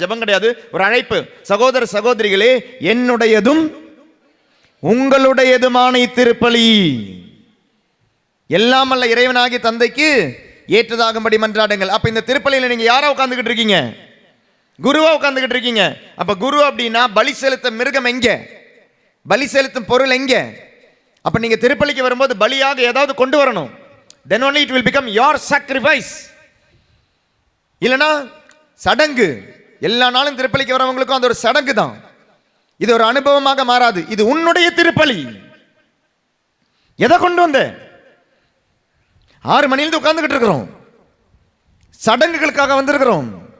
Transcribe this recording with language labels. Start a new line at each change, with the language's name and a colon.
Tamil: ஜெபம் கிடையாது, ஒரு அழைப்பு. சகோதர சகோதரிகளே, என்னுடையதும் உங்களுடையதுமான இத்திருப்பலி எல்லாம் அல்ல இறைவனாகிய தந்தைக்கு ஏற்றதாகும்படி மன்றாடுங்கள். அப்ப இந்த திருப்பலியில நீங்க யாரா உட்கார்ந்துகிட்டு இருக்கீங்க? குருவா உட்கார்ந்துகிட்டு இருக்கீங்க. அப்ப குரு அப்படின்னா பலி செலுத்த மிருகம் எங்க? பலி செலுத்தும் பொருள் எங்க? அப்ப நீங்க திருப்பலிக்கு வரும்போது பலியாக ஏதாவது கொண்டு வரணும்.
English: then only it will become your sacrifice.
Tamil: இல்லனா சடங்கு. எல்லா நாளும் திருப்பலிக்கு வரவங்களுக்கும் அது ஒரு சடங்கு தான், இது ஒரு அனுபவமாக மாறாது. இது உன்னுடைய திருப்பலி. எதை கொண்டு வந்த? 6 மணிலிருந்து உட்கார்ந்துகிட்டு இருக்கிறோம், சடங்குகளுக்காக வந்திருக்கிறோம்.